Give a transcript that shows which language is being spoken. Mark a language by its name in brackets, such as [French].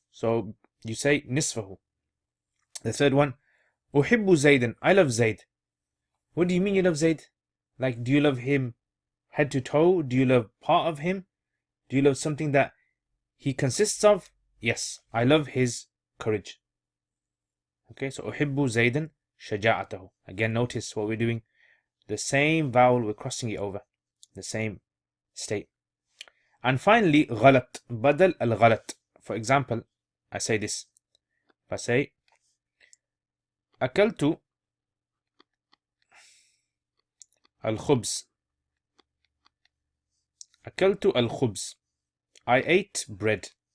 [English] So you say nisfahu. The third one, [Arabic] uhibbu Zaydan. [English] I love Zayd. What do you mean you love Zayd? Like, do you love him head to toe? Do you love part of him? Do you love something that he consists of? yes, I love his courage. Okay, so [Arabic] أحب زيدا شجاعته. [English] Again, notice what we're doing. The same vowel, we're crossing it over. The same state. And finally, [Arabic] غلط, بدل الغلط. [English] For example, I say this. If I say [Arabic] أكلت الخبز. أكلت الخبز. [English] I ate bread.